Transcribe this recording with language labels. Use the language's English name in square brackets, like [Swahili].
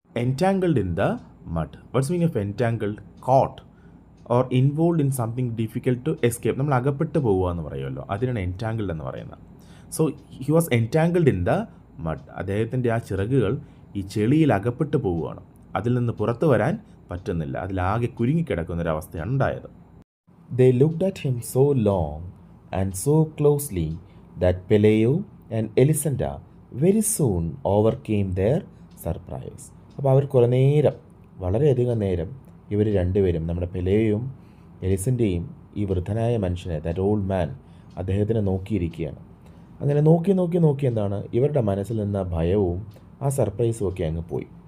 [English] Entangled in the mud. What's meaning of entangled? Caught or involve in something difficult to escape. [Malayalam] നമ്മൾ അകപ്പെട്ട് പോവുക എന്ന് പറയുമല്ലോ, അതിനാണ് entangled എന്ന് പറയുന്നത്. [English] So he was entangled in the mud. [Malayalam] അദ്ദേഹത്തിൻ്റെ ആ ചിറകുകൾ ഈ ചെളിയിൽ അകപ്പെട്ട് പോവുകയാണ്. അതിൽ നിന്ന് പുറത്തു വരാൻ പറ്റുന്നില്ല. അതിലാകെ കുരുങ്ങിക്കിടക്കുന്നൊരവസ്ഥയാണ് ഉണ്ടായത്. [English] They looked at him so long and so closely that Peleo and Elisenda very soon overcame their surprise. [Malayalam] അപ്പോൾ അവർ കുറേ നേരം, വളരെയധികം നേരം ഇവർ രണ്ടുപേരും, നമ്മുടെ പെലേയും എലിസൻ്റെയും ഈ വൃദ്ധനായ മനുഷ്യനെ, [English] that old man, [Malayalam] അദ്ദേഹത്തിനെ നോക്കിയിരിക്കുകയാണ്. അങ്ങനെ നോക്കി എന്താണ്, ഇവരുടെ മനസ്സിൽ നിന്ന ഭയവും ആ സർപ്രൈസും ഒക്കെ അങ്ങ് പോയി.